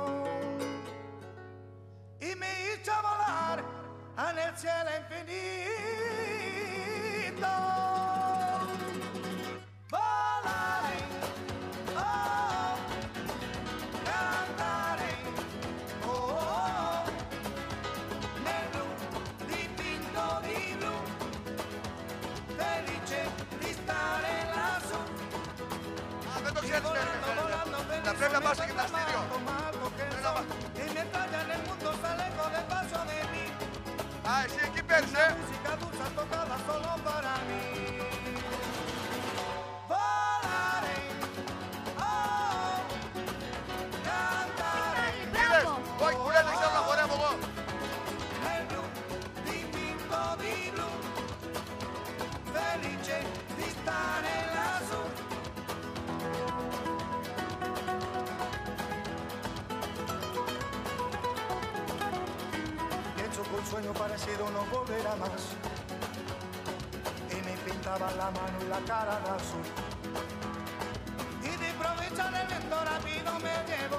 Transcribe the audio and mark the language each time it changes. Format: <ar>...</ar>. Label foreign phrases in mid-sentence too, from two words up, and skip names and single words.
<es>Y me hizo volar en el cielo infinito. Volaré, oh, cantaré,</es> <it>oh, nel blu dipinto di blu, felice di stare lassù.</it> <el>Δεν το ξέρεις, θα πρέπει να πας στο γυμναστήριο.</el> <es>Y mientras ya en el mundo sale con el paso de mí.</es> <el>Α, εσύ εκεί παίρνεις,</el> <es>Música dulce tocada solo para mí. Volaré, oh, cantaré.</es> <el>Είδες, όχι που λένε, ξέρω να χορεύω εγώ.</el> <it>Nel blu dipinto di blu, felice di stare lassù.</it> <es>Pienso que un sueño parecido no volverá más. Y me pintaba la mano y la cara de azul. Y de improviso el viento rápido me llevó.</es>